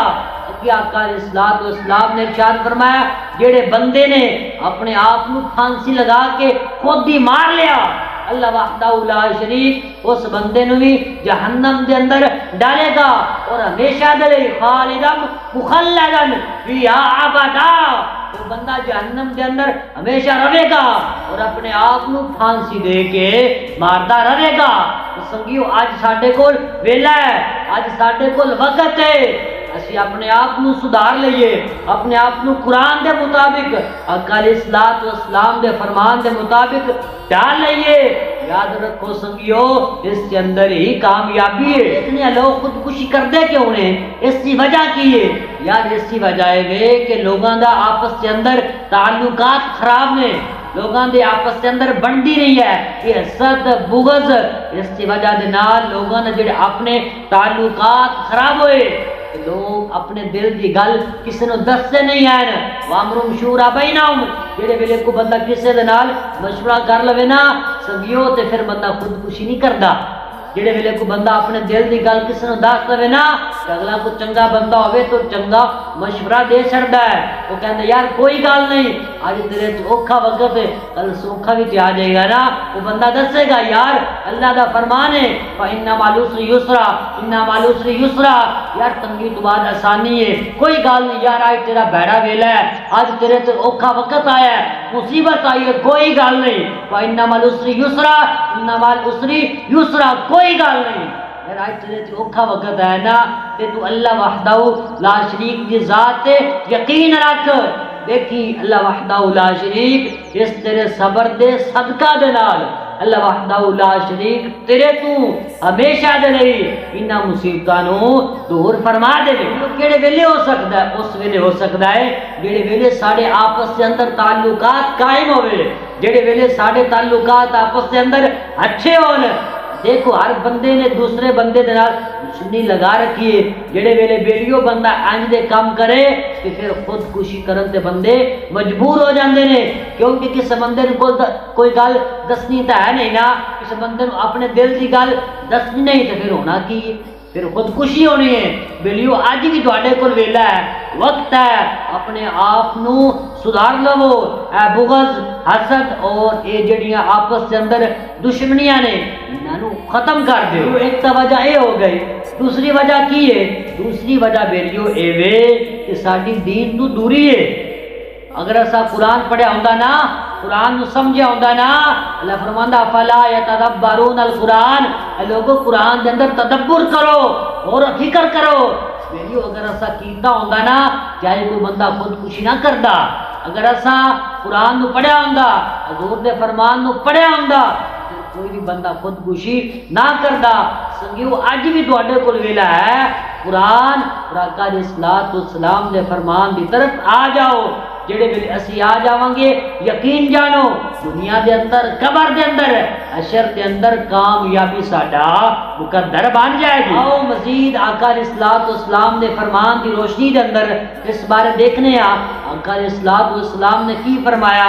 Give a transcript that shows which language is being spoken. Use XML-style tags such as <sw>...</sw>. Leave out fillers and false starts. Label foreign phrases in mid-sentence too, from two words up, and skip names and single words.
<pa>کہ آقا</pa> <ar>علیہ الصلوۃ والسلام</ar> <pa>نے ارشاد فرمایا جڑے بندے نے اپنے آپ نو پھانسی لگا کے خود ہی مار لیا، اللہ</pa> <ar>وحدہ لا شریک</ar> <pa>اس بندے نو بھی جہنم دے اندر ڈالے گا اور ہمیشہ دے لئی</pa> <ar>خالدن مخلدن فیہا ابدا،</ar> <pa>وہ بندہ جہنم دے اندر ہمیشہ رہے گا اور اپنے آپ نو پھانسی دے کے ماردا رہے گا۔ تو سنگیو اج ساڈے کول ویلا ہے، اج ساڈے کول وقت ہے، اسی اپنے آپ نو سدھار لئیے، اپنے آپ نو قرآن دے مطابق آقا</pa> <ar>علیہ الصلوۃ والسلام</ar> <pa>دے فرمان دے مطابق ڈال لئیے۔ یاد رکھو سنگیو اس کے اندر ہی کامیابی ہے۔ اتنے لوگ خودکشی کردے کیوں نے؟ اس کی وجہ کی ہے یار، اس کی وجہ ہے کہ لوگاں دا آپس کے اندر تعلقات خراب نے، لوگاں دے آپس کے اندر بنتی نہیں ہے، یہ حسد بغض، اس کی وجہ دے نال لوگاں نے جڑے اپنے تعلقات خراب ہوئے، لوگ اپنے دل دی گل کسی نو دستے نہیں ہیں۔</pa> <ar>وامرهم شورا بینہم،</ar> <pa>جڑے ویلے کو بندہ کسی دے نال مشورہ کر لوے نا سنگیو تے پھر بندہ خودکشی نہیں کردا۔ جڑے ویلے کو بندہ اپنے دل دی گل کسی نو دس لوے نا کہ اگلا کو چنگا بندہ ہوئے تو چنگا مشورہ دے چھڑدا ہے، وہ کہندا یار کوئی گل نہیں، اج تیرے تو اوکھا وقت ہے کل سوکھا بھی تے آ جائے گا نا، وہ بندہ دسے گا یار اللہ دا فرمان ہے</pa> <ar>فإن مع العسر یسرا ان مع العسر یسرا،</ar> <pa>یار تنگی تو بعد آسانی ہے، کوئی گل نہیں یار آج تیرا بیڑا ویلا ہے، آج تیرے تو اوکھا وقت آیا ہے، مصیبت آئی ہے، کوئی گل نہیں،</pa> <ar>فإن مع العسر یسرا ان مع العسر یسرا،</ar> <pa>کوئی گل نہیں یار آج تیرے تو اوکھا وقت ہے نا، تے تو اللہ</pa> <ar>وحدہ لا شریک</ar> <pa>دی ذات تے یقین رکھ، دیکھی اللہ</pa> <ar>وحدہ لا شریک</ar> <pa>اس تیرے صبر دے صدقہ دے نال اللہ</pa> <ar>وحدہ لا شریک</ar> <pa>تیرے تو ہمیشہ دے لئی انہاں مصیبتاں نو دور فرما دے گی۔ کیڑے ویلے ہو سکتا ہے؟ اس ویلے ہو سکتا ہے جڑے ویلے ساڈے آپس کے اندر تعلقات قائم ہوئے، جڑے ویلے ساڈے تعلقات آپس کے اندر اچھے ہون۔ دیکھو ہر بندے نے دوسرے بندے دے نال دشمنی لگا رکھی ہے، جڑے ویلے بیلیو بندہ انج دے کام کرے کہ پھر خودکشی کرن تے بندے مجبور ہو جاندے نے، کیونکہ کس بندے کو کوئی گل دسنی تے ہے نہیں نا، کس بندے کو اپنے دل دی گل دسنی نہیں تے پھر ہونا کی ہے؟ پھر خودکشی ہونی ہے۔ بیلیو اج بھی تواڈے کول ویلا ہے، وقت ہے، اپنے آپ نو سدھار لو، اے بغض حسد اور اے جڑیاں آپس کے اندر دشمنیاں نے انہاں نو ختم کر دیو۔ ایک تا وجہ اے ہو گئی، دوسری وجہ کی ہے؟ دوسری وجہ بیلیو اے وے کہ ساڈی دین تو دوری ہے۔ اگر اسا قرآن پڑھیا ہوندا نا، قرآن نو سمجھیا ہوندا نا، اللہ فرماندا</pa> <ar>فلا یتدبرون القرآن،</ar> <pa>اے لوگو قرآن دے اندر تدبر کرو اور فکر کرو۔ بیلیو اگر اسا کیتا ہوندا نا چاہے کوئی بندہ خودکشی نہ کردا، اگر اسا قرآن نو پڑھیا ہوندا، حضور دے فرمان نو پڑھیا ہوندا، کوئی بھی بندہ خودکشی نہ کردا۔ سنگیو اج بھی تواڈے کول ویلا ہے، قرآن اور آقا</pa> <ar>علیہ الصلوۃ والسلام</ar> <pa>دے فرمان دی طرف آ جاؤ۔ جڑے ویلے اسی آ جاواں گے یقین جانو دنیا دے اندر قبر دے اندر حشر دے اندر کامیابی ساڈا مقدر بن جائے گی۔ آؤ مزید آقا</pa> <ar>علیہ الصلوۃ والسلام</ar> <pa>دے فرمان دی روشنی دے اندر اس بارے دیکھنے آ آقا</pa> <ar>علیہ الصلوۃ والسلام</ar> <pa>نے کی فرمایا۔</pa>